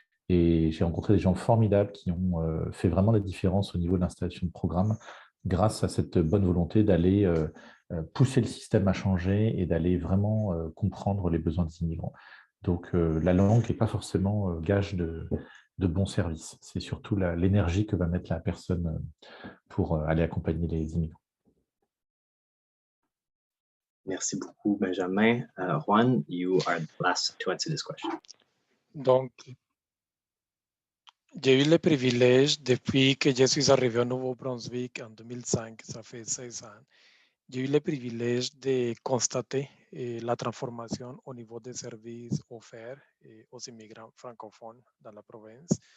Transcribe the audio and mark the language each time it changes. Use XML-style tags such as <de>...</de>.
<fr>Et j'ai rencontré des gens formidables qui ont fait vraiment la différence au niveau de l'installation de programmes grâce à cette bonne volonté d'aller pousser le système à changer et d'aller vraiment comprendre les besoins des immigrants. Donc la langue n'est pas forcément gage de bons services. C'est surtout l'énergie que va mettre la personne pour aller accompagner les immigrants. Merci beaucoup, Benjamin.</fr> <en>Juan, you are the last to answer this question.</en> <fr>Donc, J'ai eu le privilège, depuis que je suis arrivé au Nouveau-Brunswick en 2005, ça fait 16 ans, j'ai eu le privilège de constater la transformation au niveau des services offerts aux immigrants francophones dans la province.</fr>